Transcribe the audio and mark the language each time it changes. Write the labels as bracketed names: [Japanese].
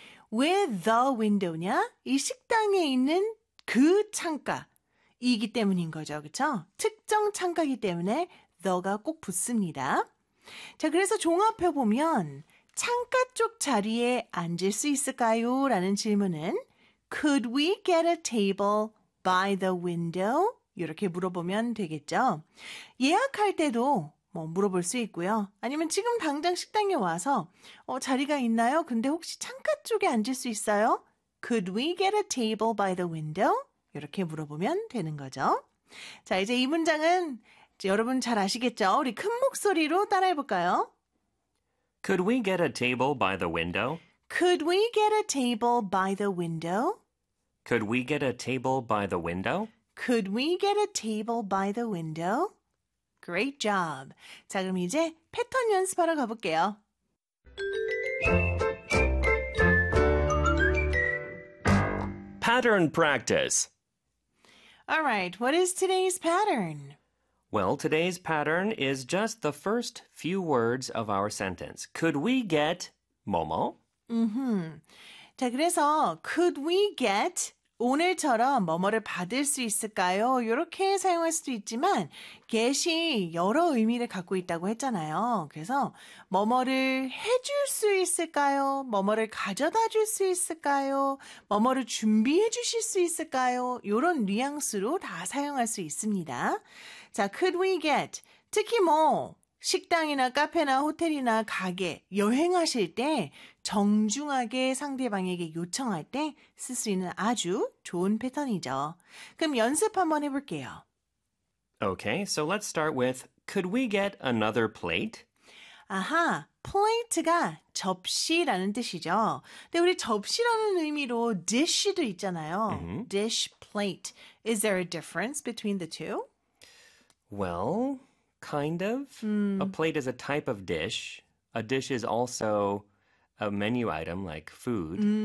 [Korean] 왜 [English] the window [Korean] 냐? 이 식당에 있는 그 창가이기 때문인 거죠. 그쵸? 특정 창가이기 때문에 the가 꼭 붙습니다. 자, 그래서 종합해 보면 창가 쪽 자리에 앉을 수 있을까요? 라는 질문은 [English] could we get a table by the window? [Korean] 이렇게 물어보면 되겠죠. 예약할 때도 뭐 물어볼 수 있고요. 아니면 지금 당장 식당에 와서 자리가 있나요? 근데 혹시 창가 쪽에 앉을 수 있어요? [English] Could we get a table by the window? [Korean] 이렇게 물어보면 되는 거죠. 자, 이제 이 문장은 여러분 잘 아시겠죠? 우리 큰 목소리로 따라해 볼까요? [English] Could we get a table by the window? Could we get a table by the window? Could we get a table by the window? Could we get a table by the window? Great job. [Korean] 자, 그럼 이제 패턴 연습하러 가볼게요. 패턴 practice. [English] All right, what is today's pattern? Well, today's pattern is just the first few words of our sentence. Could we get Momo? [Korean] 자, 그래서 [English] could we get [Korean] 오늘처럼 뭐뭐를 받을 수 있을까요? 이렇게 사용할 수도 있지만 get이 여러 의미를 갖고 있다고 했잖아요. 그래서 뭐뭐를 해줄 수 있을까요? 뭐뭐를 가져다 줄수 있을까요? 뭐뭐를 준비해 주실 수 있을까요? 이런 뉘앙스로 다 사용할 수 있습니다. 자, [English] could we get? [Korean] 특히 뭐 식당이나 카페나 호텔이나 가게, 여행하실 때 정중하게 상대방에게 요청할 때쓸수 있는 아주 좋은 패턴이죠. 그럼 연습 한번 해볼게요. [English] Okay, so let's start with, could we get another plate? [Korean] 아하, plate가 접시라는 뜻이죠. 근데 우리 접시라는 의미로 dish도 있잖아요. [English] dish, plate. Is there a difference between the two? Well, kind of. A plate is a type of dish, A dish is also a menu item, like food.